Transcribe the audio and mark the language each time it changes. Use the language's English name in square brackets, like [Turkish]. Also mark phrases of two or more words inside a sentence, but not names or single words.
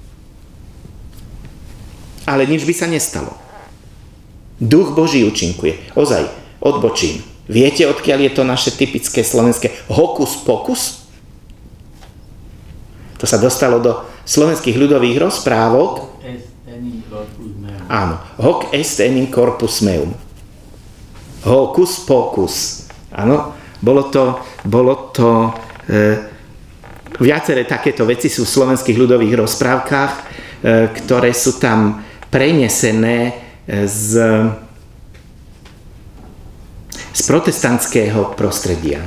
[Slovak] Ale nič by sa nestalo. Duch Boží účinkuje. Ozaj, odbočím. Viete, odkiaľ je to naše typické slovenské hokus pokus? To sa dostalo do slovenských ľudových rozprávok. Áno, [Latin] hoc est enim corpus meum. [Slovak] Hokus pokus. Áno, bolo to viaceré takéto veci sú v slovenských ľudových rozprávkach, ktoré sú tam prenesené z protestantského prostredia.